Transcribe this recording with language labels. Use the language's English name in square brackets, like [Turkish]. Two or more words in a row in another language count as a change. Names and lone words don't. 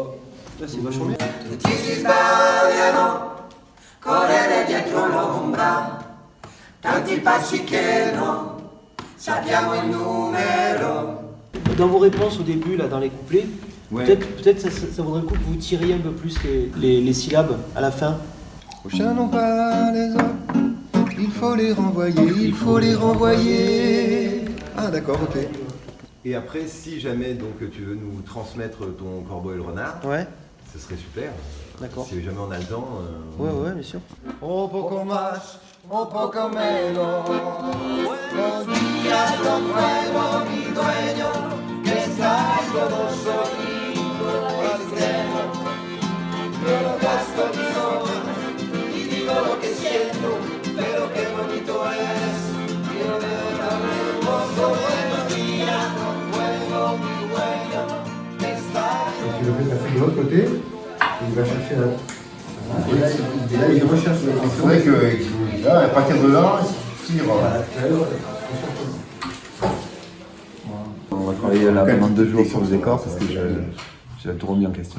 [French] Là, c'est vachement bien. [Italian] Tutti si sbagliano, correre dietro l'ombra, tanti passi che non sappiamo il numero. [French] Dans vos réponses au début, là, dans les couplets, Ouais. peut-être ça vaudrait le coup que vous tiriez un peu plus les syllabes à la fin. Prochains n'ont pas les autres, il faut les renvoyer. Ah d'accord, ok. Et après, si jamais donc tu veux nous transmettre ton corbeau et le renard, Ouais, ce serait super. d'accord. Si jamais on a le temps. Ouais, bien sûr. [Spanish] Un poco más, un poco menos. Los días son nuevos, mi dueño, que estás como solito al extremo. Yo no gasto mis horas y digo lo que siento, pero qué bonito es. Yo veo tan hermoso, buenos días, son nuevos, mi dueño, que estás. [French] Tu le fais passer de l'autre côté, et il va chercher là. Et là, il recherche la tension. C'est vrai que là, à partir de là, il tire. On va travailler là pendant 2 jours sur le décor parce que j'ai tout remis en question.